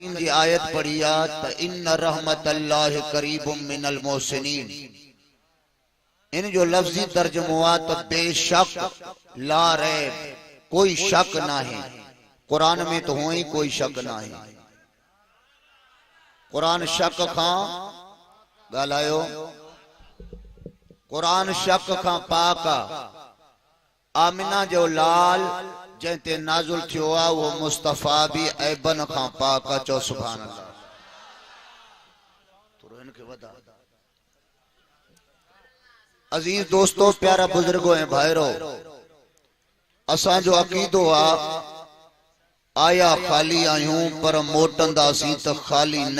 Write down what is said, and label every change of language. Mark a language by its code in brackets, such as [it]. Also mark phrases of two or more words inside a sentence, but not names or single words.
[sd] जी आयत पढ़िया त [ar] إن رحمة الله قريب من المحسنين. [sd] इन जो लफ्जी तर्जुमा तो बेशक [ar] لا ريب, [sd] कोई शक ना है। कुरान में तो हो ही कोई शक ना है। कुरान शक खां गालायो, कुरान शक खां पाका। आमिना जो लाल जैते नाजुल थियो आ वो मुस्तफा भी ऐबन खां पाका। चो [ar] سبحان الله. [sd] अजीज दोस्तों, प्यारा बुजुर्गों ऐं भाइरो, असां जो अकीदो आ आया खाली आयूं पर मोटंदासीं त खाली न।